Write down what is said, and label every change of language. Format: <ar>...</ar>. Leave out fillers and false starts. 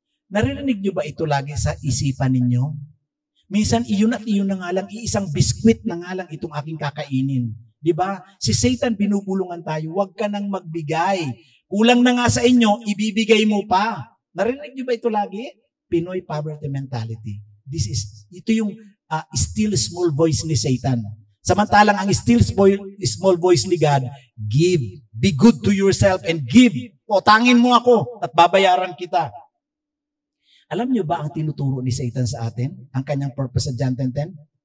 <tl>Naririnig nyo ba ito lagi sa isipan ninyo? Minsan, iyon at iyon na nga lang, iisang biskwit na nga lang itong aking kakainin. Di ba? Si Satan binubulungan tayo, huwag ka nang magbigay. Kulang na nga sa inyo, ibibigay mo pa. Narinig nyo ba ito lagi? Pinoy poverty mentality. Ito yung still small voice ni Satan. Samantalang ang still small voice ni God, give.</tl> <en>Be good to yourself and give.</en> <tl>O, tangin mo ako at babayaran kita. Alam nyo ba ang tinuturo ni Satan sa atin? Ang kanyang purpose sa John 10:10?</tl>